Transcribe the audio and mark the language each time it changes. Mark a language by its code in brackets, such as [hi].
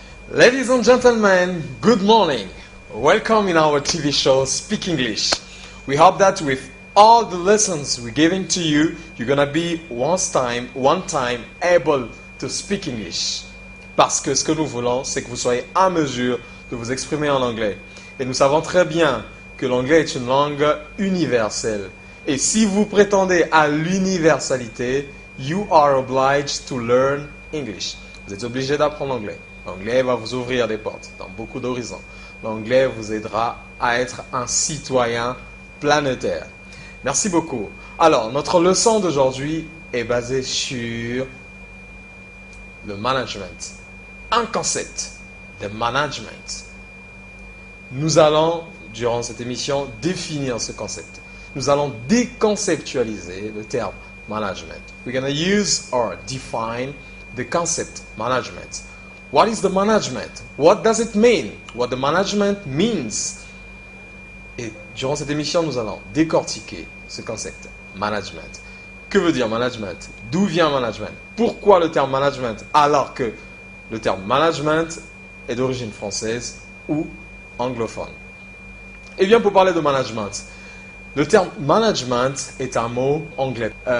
[en] Ladies and gentlemen, good morning. Welcome in our TV show Speak English. We hope that with all the lessons we're giving to you, you're gonna be one time able to speak English. [fr] Parce que ce que nous voulons, c'est que vous soyez en mesure de vous exprimer en anglais. Et nous savons très bien que l'anglais est une langue universelle. Et si vous prétendez à l'universalité, [en] you are obliged to learn English. [fr] Vous êtes obligé d'apprendre l'anglais. L'anglais va vous ouvrir des portes dans beaucoup d'horizons. L'anglais vous aidera à être un citoyen planétaire. Merci beaucoup. Alors, notre leçon d'aujourd'hui est basée sur le management. Un concept de management. Nous allons, durant cette émission, définir ce concept. Nous allons déconceptualiser le terme management. [en] We're going to use or define the concept management. What is the management? What does it mean? What the management means? [fr] Et durant cette émission, nous allons décortiquer ce concept management. Que veut dire management? D'où vient management? Pourquoi le terme management alors que le terme management est d'origine française ou anglophone? Eh bien, pour parler de management, le terme management est un mot anglais.